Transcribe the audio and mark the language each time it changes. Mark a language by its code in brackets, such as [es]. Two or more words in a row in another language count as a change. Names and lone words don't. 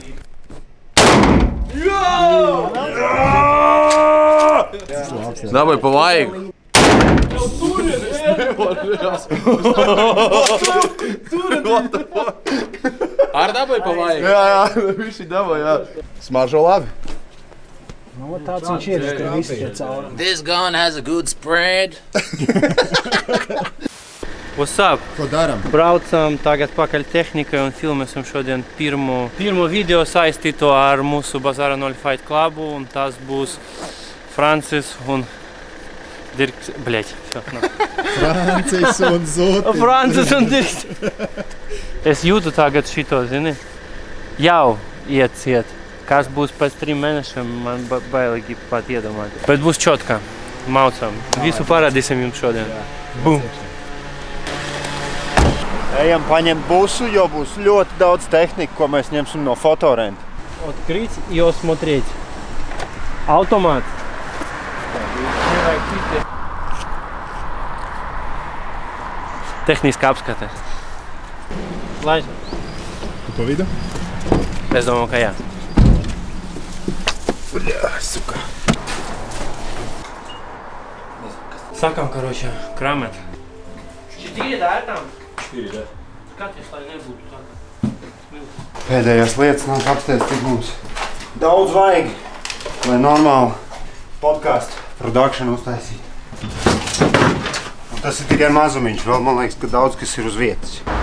[lv] Dabūj pa vaigu. Ar dabūj pa vaigu? Jā, viņš dabūj, jā. Smaržo labi. Nu, tāds viņš ir, ka visi tie caurumi. [en] This gun has a good spread. What's up? [lv] Ko daram? Braucam tagad pakaļ tehnikai un filmēsim šodien pirmo video saistīto ar mūsu Bazara 0 Fight Clubu, un tas būs Francis un Dirks, bļeķ, Francis un Zutis. Francis un Dirks. Es jūtu tagad šito, zini, jau iet. Kas būs pēc 3 mēnešiem, man bailīgi pat iedomāt. Bet būs čotka, maucam. Visu parādīsim jums šodien. Bum! Ejam paņemt busu, jo būs ļoti daudz tehnika, ko mēs ņemsim no fotorenta. [ru] Открыть и осмотреть. Автомат. [lv] Tehniska apskate. Laiž. Tu pa vidu? Es domāju, ka jā. Bļā, suka. Sākam, karoči, krāmēt. [ru] 4, да, там? 4, да. [lv] Skaties, lai nebūtu tā. Pēdējās lietas nāk apstēst, cik mums daudz vajag, lai normāli podcastu produkšanu uztaisītu. Un tas ir tikai mazumiņš, vēl man liekas, ka daudz kas ir uz vietas.